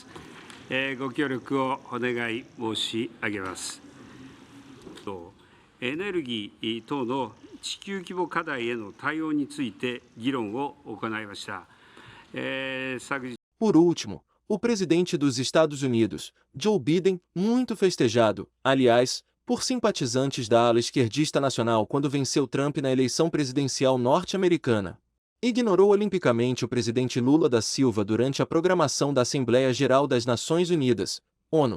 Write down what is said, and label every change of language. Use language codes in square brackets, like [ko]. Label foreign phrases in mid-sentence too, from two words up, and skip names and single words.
[ja] ご協力をお願い申し上げます。エネルギー等の地球規模課題への対応について議論を行いました。 [pt] Por último, o presidente dos Estados Unidos, Joe Biden, muito festejado, aliás, por simpatizantes da ala esquerdista nacional quando venceu Trump na eleição presidencial norte-americana, ignorou olimpicamente o presidente Lula da Silva durante a programação da Assembleia Geral das Nações Unidas, ONU.